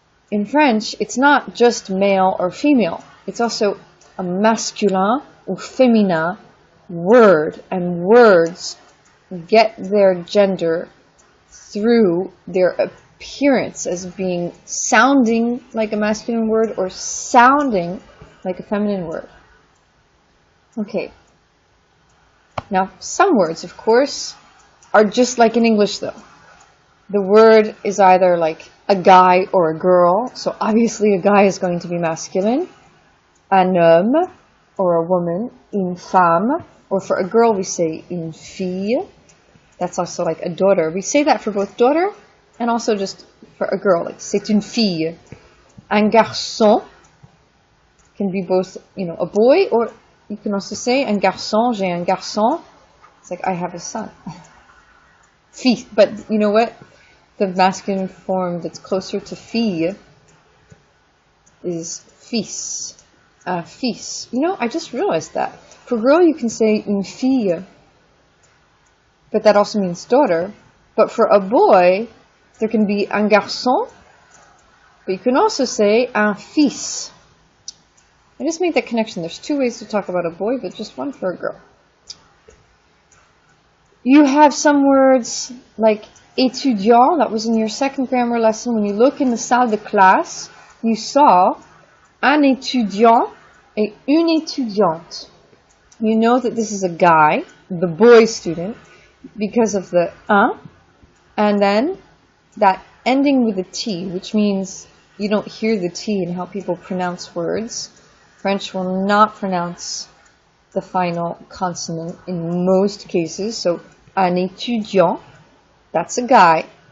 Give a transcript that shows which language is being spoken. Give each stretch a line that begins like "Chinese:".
English: In French, it's not just male or female. It's also a masculin or féminin word, and words get their gender through their appearance as being sounding like a masculine word or sounding like a feminine word. Okay. Now, some words, of course, are just like in English, though. The word is either like a guy or a girl, so obviously a guy is going to be masculine.
French: Un homme,
English: or a woman,
French: une femme,
English: or for a girl we say
French: une fille.
English: That's also like a daughter. We say that for both daughter and also just for a girl, like
French: c'est une fille. Un garçon
English: can be both, a boy, or you can also say
French: un garçon, j'ai un garçon.
English: It's like I have a son. Fille, but you know what? The masculine form that's closer to fille is fils. Fils. I just realized that. For girl, you can say
French: une fille,
English: but that also means daughter. But for a boy, there can be
French: un garçon,
English: but you can also say
French: un fils.
English: I just made that connection. There's two ways to talk about a boy, but just one for a girl. You have some words like étudiant, that was in your second grammar lesson. When you look in the
French: salle de classe,
English: you saw
French: un étudiant et une étudiante.
English: You know that this is a guy, the boy student, because of the un, and then that ending with a T, which means you don't hear the T in how people pronounce words. French will not pronounce the final consonant in most cases, so
French: un étudiant,
English: that's a guy.